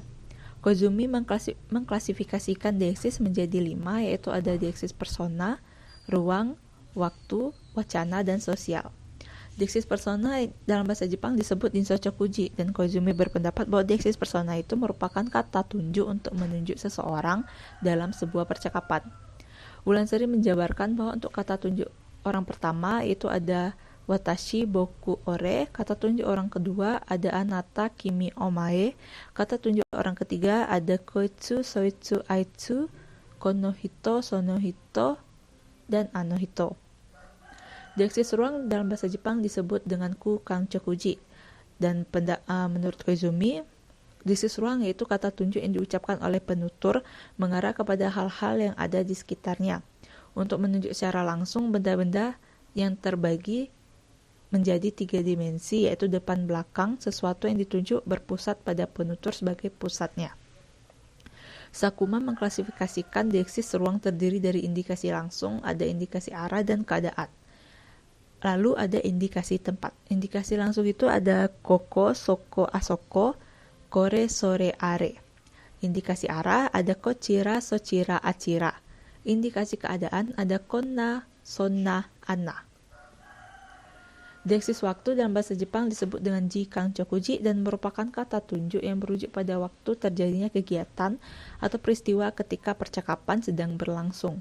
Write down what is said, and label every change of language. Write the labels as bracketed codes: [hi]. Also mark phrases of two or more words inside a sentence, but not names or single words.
[id] Koizumi mengklasifikasikan dieksis menjadi 5, yaitu ada dieksis persona, ruang, waktu, wacana, dan sosial. Dieksis persona dalam bahasa Jepang disebut Inshochokuji, dan Koizumi berpendapat bahwa dieksis persona itu merupakan kata tunjuk untuk menunjuk seseorang dalam sebuah percakapan. Ulansari menjabarkan bahwa untuk kata tunjuk orang pertama itu ada [ja] 私、僕, [id] ore, kata tunjuk orang kedua ada [ja] あなた、君、お前, [id] kata tunjuk orang ketiga ada [ja] こいつ、そいつ、あいつ、この人、その人, [id] dan [ja] あの人. [id] Dieksis ruang dalam bahasa Jepang disebut dengan ku kanchokuji, dan menurut Koizumi, dieksis ruang yaitu kata tunjuk yang diucapkan oleh penutur mengarah kepada hal-hal yang ada di sekitarnya untuk menunjuk secara langsung benda-benda yang terbagi menjadi 3 dimensi, yaitu depan belakang. Sesuatu yang ditunjuk berpusat pada penutur sebagai pusatnya. Sakuma mengklasifikasikan dieksis ruang terdiri dari indikasi langsung, ada indikasi arah, dan keadaan. Lalu ada indikasi tempat. Indikasi langsung itu ada [ja] ここ、そこ, あそこ、これ、それ, あれ. [id] Indikasi arah ada [ja] こちら、そちら、あちら. [id] Indikasi keadaan ada [ja] こんな、そんな、あんな. [id] Dieksis waktu dalam bahasa Jepang disebut dengan ji kanchokuji dan merupakan kata tunjuk yang merujuk pada waktu terjadinya kegiatan atau peristiwa ketika percakapan sedang berlangsung.